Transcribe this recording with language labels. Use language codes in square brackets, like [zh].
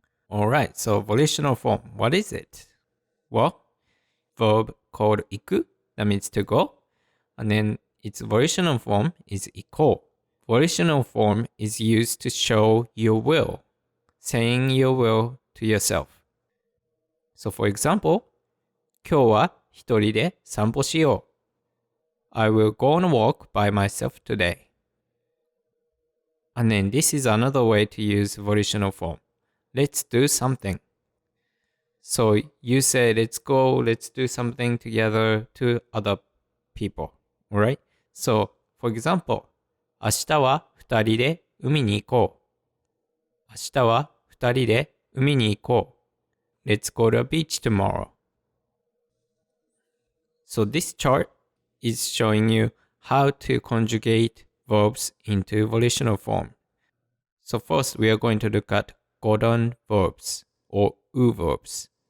[en] Alright, so volitional form, what is it? Well, verb called 行く, that means to go. And then its volitional form is 行こう. Volitional form is used to show your will, saying your will to yourself. So for example, [ja] 今日は一人で散歩しよう. [en] I will go on a walk by myself today. And then this is another way to use volitional form. Let's do something. So you say, let's go, let's do something together to other people. Alright? So, for example, [ja] 明日は二人で海に行こう. 明日は二人で海に行こう. [en] Let's go to a beach tomorrow. So this chart is showing you how to conjugate verbs into volitional form. So first we are going to look at godon verbs or u verbs.